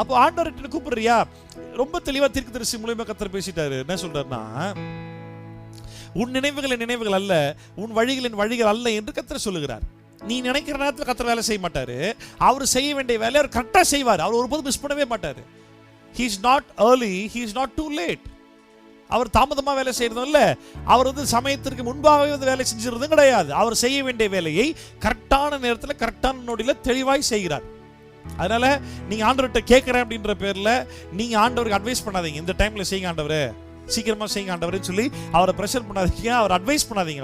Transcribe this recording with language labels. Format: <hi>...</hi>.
<ta>அப்போ ஆண்டவர் என்ன கூப்பிடுறியா? ரொம்ப தெளிவா தீர்க்கதரிசி மூலமா கர்த்தர் பேசிட்டாரு. என்ன சொல்றாருன்னா, உன் நினைவுகள் என் நினைவுகள் அல்ல, உன் வழிகள் என் வழிகள் அல்ல என்று கர்த்தர் சொல்லுகிறார். நீ நினைக்கிற நேரத்தில் கர்த்தர் வேலை செய்ய மாட்டாரு, அவர் செய்ய வேண்டிய வேலையை அவர் கரெக்டா செய்வார். அவர் ஒருபோதும் மிஸ் பண்ணவே மாட்டாரு.</ta> <en>he is not early, he is not too late.</en> <ta>அவர் தாமதமா வேலை செய்யறதும் இல்ல, அவர் வந்து சமயத்திற்கு முன்பாகவே வந்து வேலை செஞ்சிருதும் கிடையாது. அவர் செய்ய வேண்டிய வேலையை கரெக்டான நேரத்தில் கரெக்டான நொடியில தெளிவாய் செய்கிறார். அதனால நீங்க ஆண்டவர்கிட்ட கேட்கிறேன் அப்படின்ற பேர்ல நீங்க ஆண்டவருக்கு அட்வைஸ் பண்ணாதீங்க. இந்த டைம்ல செய்யுங்க ஆண்டவரே, சீக்கிரமா செய்யுங்க ஆண்டவரேன்னு சொல்லி அவரை பிரஷர் பண்ணாதீங்க, அவர் அட்வைஸ் பண்ணாதீங்க.</ta>